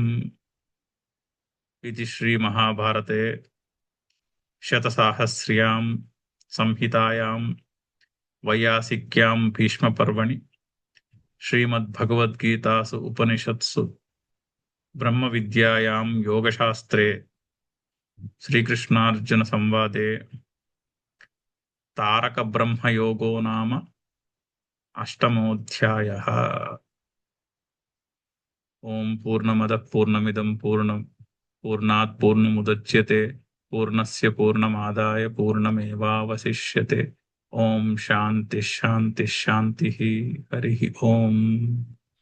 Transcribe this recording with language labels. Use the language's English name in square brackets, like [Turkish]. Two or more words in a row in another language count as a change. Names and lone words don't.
[Sanskrit] ఇది శ్రీ మహాభారతే శతసాహస్ర్యాం సంహితాయాం వైయాసిక్యాం భీష్మపర్వణి శ్రీమద్భగవద్గీతాసు ఉపనిషత్సు బ్రహ్మ విద్యాయాం యోగశాస్త్రే శ్రీకృష్ణార్జున సంవాదే తారక బ్రహ్మయోగో నామ అష్టమోధ్యాయః. ఓం పూర్ణమద పూర్ణమిదం పూర్ణాత్ పూర్ణముదచ్యతే పూర్ణస్య పూర్ణమాదాయ పూర్ణమేవావశిష్యతే. ఓం శాంతి శాంతి శాంతి. హరి ఓం.